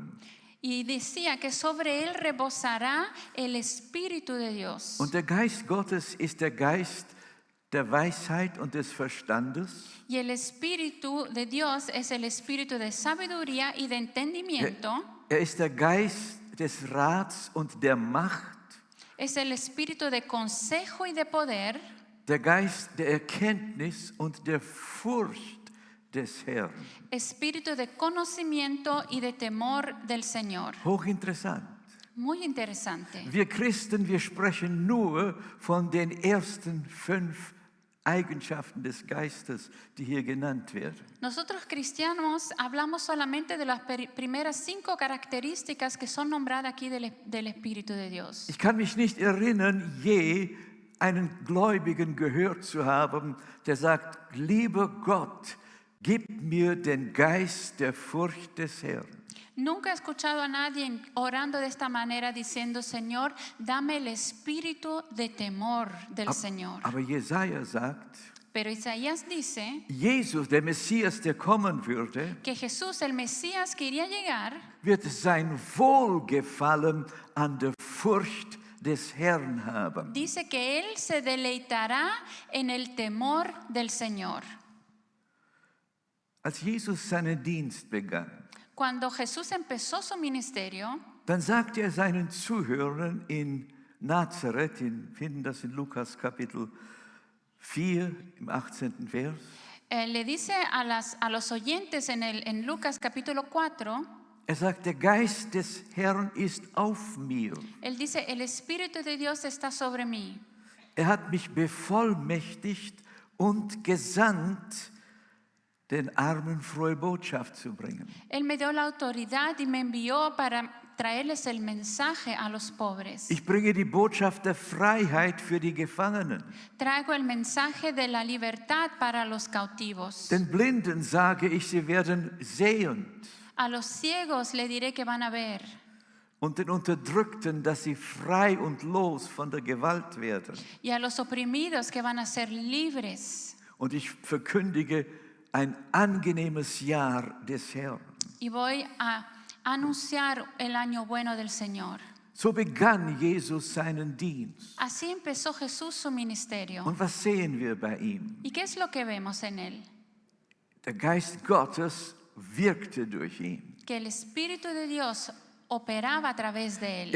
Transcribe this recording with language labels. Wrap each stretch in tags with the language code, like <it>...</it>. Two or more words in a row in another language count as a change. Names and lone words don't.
<es>y decía que sobre él rebosará el Espíritu de Dios.</es> <de>Und der Geist Gottes ist der Geist der Weisheit und des Verstandes.</de> <es>Y el Espíritu de Dios es el Espíritu de sabiduría y de entendimiento.</es> <de>Er ist der Geist des Rats und der Macht,</de> <es>Es el Espíritu de consejo y de poder.</es> <de>der Geist der Erkenntnis und der Furcht des Herrn.</de> <es>Espíritu de conocimiento y de temor del Señor.</es> <de>Hochinteressant.</de> <es>Muy interesante.</es> <de>Wir Christen, wir sprechen nur von den ersten 5 Eigenschaften des Geistes, die hier genannt werden.</de> <es>Nosotros cristianos hablamos solamente de las primeras 5 características que son nombradas aquí del Espíritu de Dios.</es> <de>Ich kann mich nicht erinnern, je einen Gläubigen gehört zu haben, der sagt, lieber Gott, gib mir den Geist der Furcht des Herrn.</de> <es>Nunca he escuchado a nadie orando de esta manera diciendo, Señor, dame el espíritu de temor del Señor.</es> <de>Aber Jesaja sagt,</de> <es>Pero Isaías dice</es> <de>Jesus, der Messias, der kommen würde,</de> <es>que Jesús, el Mesías que iría a llegar,</es> <de>wird sein Wohlgefallen an der Furcht des Herrn haben.</de> <es>dice que Él se deleitará en el temor del Señor.</es> <de>Als Jesus seinen Dienst begann,</de> <es>Cuando Jesús empezó su ministerio,</es> <de>dann sagte er seinen Zuhörern in Nazareth, wir finden das in Lukas Kapitel 4 im 18. Vers,</de> <es>Le dice a los oyentes en Lucas capítulo 4,</es> <de>Er sagt, der Geist des Herrn ist auf mir.</de> <es>él dice, el Espíritu de Dios está sobre mí.</es> <de>Er hat mich bevollmächtigt und gesandt, den Armen frohe Botschaft zu bringen.</de> <es>Él me dio la autoridad y me envió para traerles el mensaje a los pobres.</es> <de>Ich bringe die Botschaft der Freiheit für die Gefangenen.</de> <es>Traigo el mensaje de la libertad para los cautivos.</es> <de>Den Blinden sage ich, sie werden sehend.</de> <es>A los ciegos le diré que van a ver.</es> <de>Und den Unterdrückten, dass sie frei und los von der Gewalt werden.</de> <es>Y a los oprimidos que van a ser libres.</es> <de>Und ich verkündige ein angenehmes Jahr des Herrn.</de> <es>Y voy a anunciar el año bueno del Señor.</es> <de>So begann Jesus seinen Dienst.</de> <es>Así empezó Jesús su ministerio.</es> <de>Und was sehen wir bei ihm?</de> <es>¿Y qué es lo que vemos en él?</es> <de>Der Geist Gottes wirkte durch ihn.</de> <es>Que el Espíritu de Dios operaba a través de él.</es>